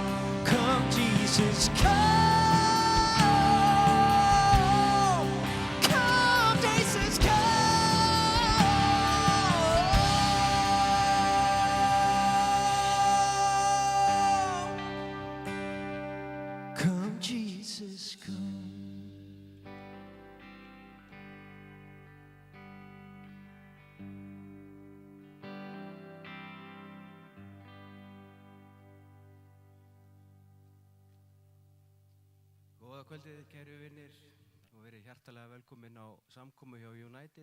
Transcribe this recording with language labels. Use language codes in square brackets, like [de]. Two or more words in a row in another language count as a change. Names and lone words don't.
[en] Come, Jesus, come. Come, Jesus, come. Come, Jesus, come. [is] Góða kvöldið, kæru vinnir, og verið hjartalega velkomin á samkomu hjá United.